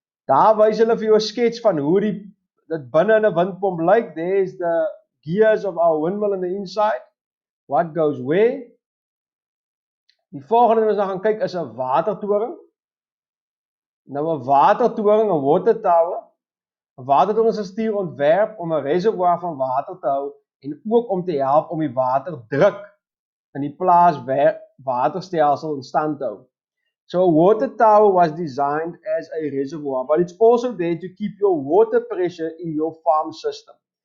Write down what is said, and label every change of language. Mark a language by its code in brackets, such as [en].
[af] Daar wys hulle vir jou 'n skets van hoe dit binne in 'n windpomp lyk. [en] There's the gears of our windmill in the inside. What goes where? [af] Die volgende wat ons gaan kyk is 'n watertoring. Nou 'n watertoring, 'n water tower. 'n Watertoring is 'n stuur ontwerp om 'n reservoir van water te hou en ook om te help om die waterdruk in die plaas waterstelsel in stand te hou. [en] So a water tower was designed as a reservoir, but it's also there to keep your water pressure in your farm system.